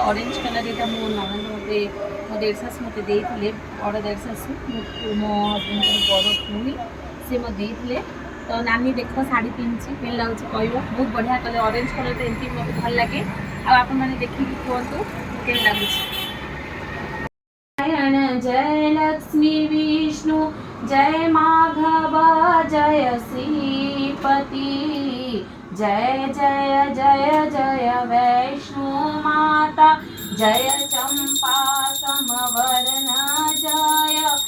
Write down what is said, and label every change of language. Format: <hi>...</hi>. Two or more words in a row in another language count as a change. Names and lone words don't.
<en>orange color</en> <or>ଏଇଟା ମୋ ନଣନ୍ଦ ମୋତେ, ମୋ ଦେଢ଼ ଶାଶୁ ମୋତେ ଦେଇଥିଲେ। ବଡ଼ ଦେଢ଼ ଶାଶୁ ମୋ ହଜବେଣ୍ଡଙ୍କର ବଡ଼ ଭଉଣୀ ସେ ମୋତେ ଦେଇଥିଲେ। ତ ନାନୀ ଦେଖ ଶାଢ଼ୀ ପିନ୍ଧିଛି, କେମିତି ଲାଗୁଛି କହିବ। ବହୁତ ବଢ଼ିଆ କଲର୍,</or> <en>orange color</en> <or>ତ ଏମିତି ମୋତେ ଭଲ ଲାଗେ। ଆଉ ଆପଣମାନେ ଦେଖିକି କୁହନ୍ତୁ କେମିତି ଲାଗୁଛି।</or> <hi>जय लक्ष्मी विष्णु जय माधव जय श्रीपति, जय जय जय जय वैष्णो माता, जय चंपा समवर्ण जय</hi>